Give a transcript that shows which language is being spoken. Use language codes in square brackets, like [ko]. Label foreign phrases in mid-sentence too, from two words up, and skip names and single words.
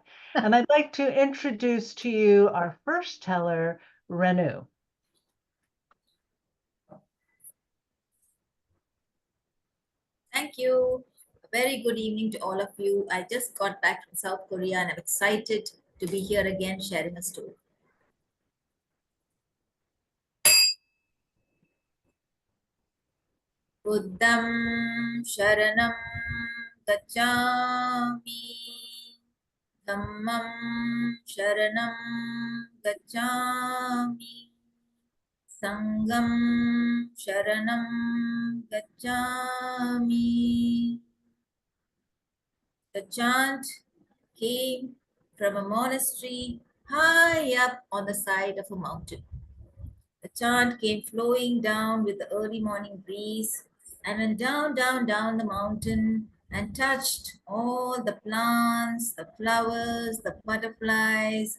[en] And I'd like to introduce to you our first teller, Renu. Thank you. A very good evening to all of you. I just got back from South Korea and I'm excited to be here again sharing a story. [pi] Buddham Sharanam Gacchami Dhammam Sharanam Gacchami Sangam Sharanam Gacchami. [en] The chant came from a monastery high up on the side of a mountain. The chant came flowing down with the early morning breeze and went down, down, down the mountain and touched all the plants, the flowers, the butterflies.